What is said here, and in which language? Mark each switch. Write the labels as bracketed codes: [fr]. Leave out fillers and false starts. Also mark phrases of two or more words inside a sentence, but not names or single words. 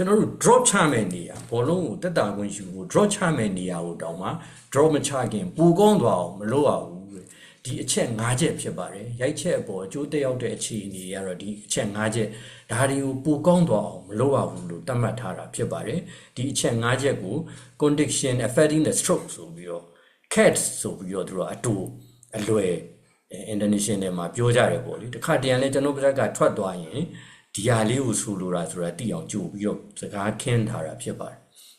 [my] တော်တို့ drop ချမဲ့နေရဘောလုံးကိုတက်တာခွင့်ယူဖို့ drop ချမဲ့နေရကိုတောင်မှ drop မချခင် ပိုကောင်းသွားအောင်မလုပ်ရဘူးဒီအချက်5ချက်ဖြစ်ပါတယ်ရိုက်ချက်အပေါ်အကျိုးသက်ရောက်တဲ့အခြေအနေတွေကတော့ဒီအချက်5ချက်ဒါတွေကိုပိုကောင်းသွားအောင်မလုပ်ရဘူးလို့သတ်မှတ်ထားတာဖြစ်ပါတယ်ဒီအချက်5ချက်ကို [en] condition affecting the stroke [my] ဆိုပြီးတော့ cats ဆိုပြီးတော့သူတို့အလွယ် international မှာပြောကြတယ်ပေါ့လေတခါတရံလဲကျွန်တော်ဘက်ကထွက်သွားရင်ဒီဟာလေးကိုဆိုလိုတာဆိုတာသိအောင်ကြိုပြီးတော့စကားခင်းထားတာဖြစ်ပါတယ်